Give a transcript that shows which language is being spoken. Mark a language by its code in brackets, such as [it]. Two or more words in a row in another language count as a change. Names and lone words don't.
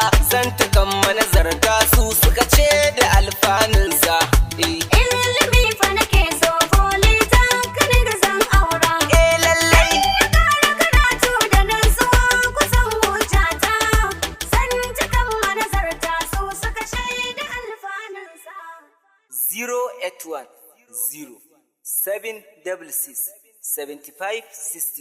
[ha] Zantukan manazarta su suka ce da alfanunsa. Eh. Ilimi fa nake so, polytechnic zan aura. Eh, lallai. Dan na ƙara karatu da nutsuwa, ku san hujjata. Zantukan manazarta su suka shaida alfanunsa. [en] Zero eight one zero seven double six seventy five sixty.